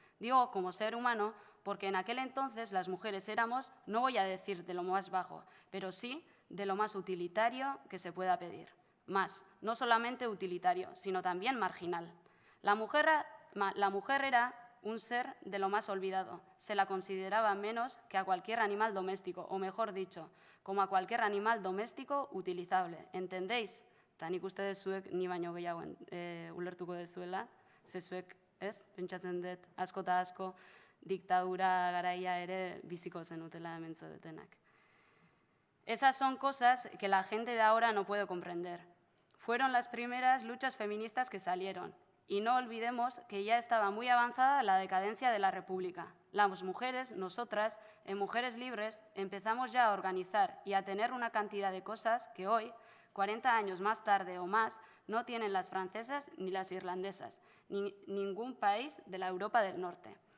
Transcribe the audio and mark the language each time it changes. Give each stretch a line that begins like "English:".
Spanish: Digo como ser humano porque en aquel entonces las mujeres éramos, no voy a decir de lo más bajo, pero sí de lo más utilitario que se pueda pedir. Más, no solamente utilitario, sino también marginal. La mujer era un ser de lo más olvidado. Se la consideraba menos que a cualquier animal doméstico, o mejor dicho, como a cualquier animal doméstico utilizable. ¿Entendéis?
Basque: Eta nik uste dezuek ni baino gehiago ulertuko dezuela, ze zuek, ez? Pentsatzen dut asko eta asko diktadura garaia ere biziko zenutela hemen zaudetenak.
Spanish: Esas son cosas que la gente de ahora no puede comprender. Fueron las primeras luchas feministas que salieron. Y no olvidemos que ya estaba muy avanzada la decadencia de la República. Las mujeres, nosotras, en Mujeres Libres, empezamos ya a organizar y a tener una cantidad de cosas que hoy, 40 años más tarde o más, no tienen las francesas ni las irlandesas, ni ningún país de la Europa del Norte.